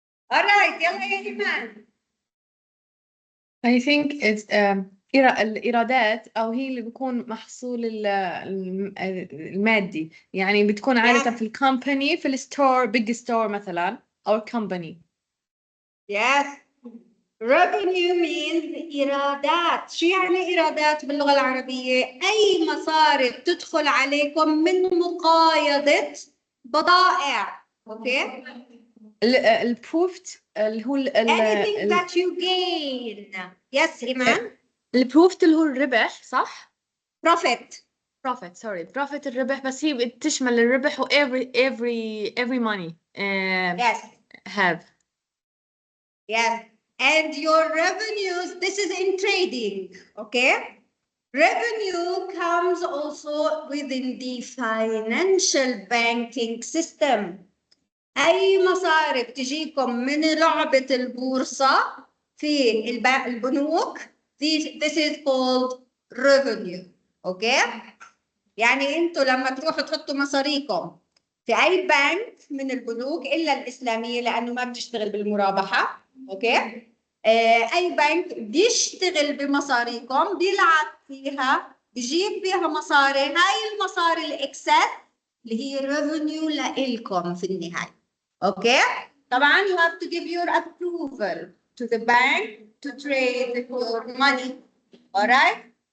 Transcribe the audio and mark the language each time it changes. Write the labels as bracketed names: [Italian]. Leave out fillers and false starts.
[English] All right, [Arabic] يلا يا إيمان. [English] I think it's [Arabic] الإيرادات أو هي اللي بيكون محصول المادي، يعني بتكون عادة في الكومباني في الستور [English] big store [Arabic] مثلا أو company. [English] Yes. Revenue means إيرادات. [Arabic] شو يعني إيرادات باللغة العربية؟ أي مصاري بتدخل عليكم من مقايضة بضائع. أوكي؟ البروفت اللي هو [English] Anything that you gain. Yes, إيمان. [Arabic] البروفت اللي هو الربح صح؟ [English] Profit. [Arabic] profit الربح، بس هي بتشمل الربح و [English] every money Yes. have. Yes. And your revenues, this is in trading, okay? Revenue comes also within the financial banking system. [Arabic] أي مصاري بتجيكم من لعبة البورصة في البنوك, [English] this is called revenue, okay? [Arabic] يعني أنتوا لما تروحوا تحطوا مصاريكم في أي بنك من البنوك إلا الإسلامية لأنه ما بتشتغل بالمرابحة، أوكي؟ أي بنك بيشتغل بمصاريكم بيلعب فيها بيجيب فيها مصاري، هاي المصاري الإكسس اللي هي revenue لإلكم في النهاية، أوكي؟ طبعاً [English] you have to give your approval to the bank to trade your money, alright?